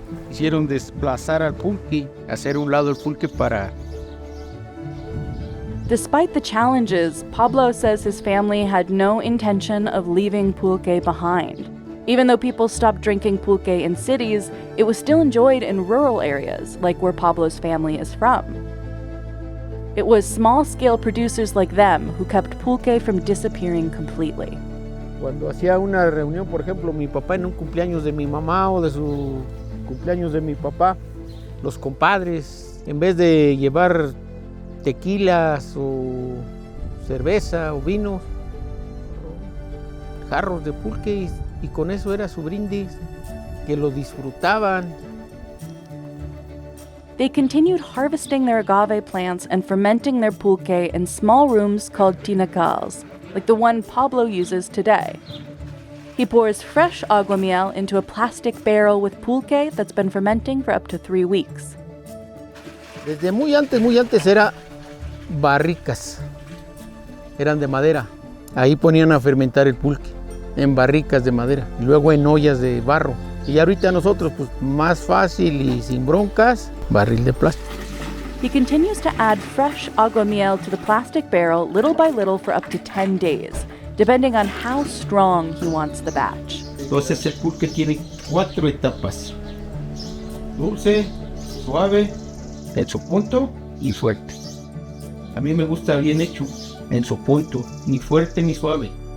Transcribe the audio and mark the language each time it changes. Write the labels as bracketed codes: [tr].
[es] Hicieron desplazar al pulque, hacer un lado el pulque para... [en] Despite the challenges, Pablo says his family had no intention of leaving pulque behind. Even though people stopped drinking pulque in cities, it was still enjoyed in rural areas, like where Pablo's family is from. It was small-scale producers like them who kept pulque from disappearing completely. [es] Cuando hacía una reunión, por ejemplo, mi papá en un cumpleaños de mi mamá o de su cumpleaños de mi papá, los compadres, en vez de llevar tequilas o cerveza o vinos, jarros de pulque y con eso era su brindis, que lo disfrutaban. [en] They continued harvesting their agave plants and fermenting their pulque in small rooms called tinacals, like the one Pablo uses today. He pours fresh aguamiel into a plastic barrel with pulque that's been fermenting for up to 3 weeks. [es] Desde muy antes era barricas, eran de madera. Ahí ponían a fermentar el pulque, en barricas de madera, y luego en ollas de barro. Y ahorita nosotros, pues más fácil y sin broncas, barril de plástico. [en] He continues to add fresh aguamiel to the plastic barrel little by little for up to 10 days, depending on how strong he wants the batch. [es] Entonces el pulque tiene 4 etapas: dulce, suave, en su punto y fuerte. A mí me gusta bien hecho, en su punto, ni fuerte ni suave.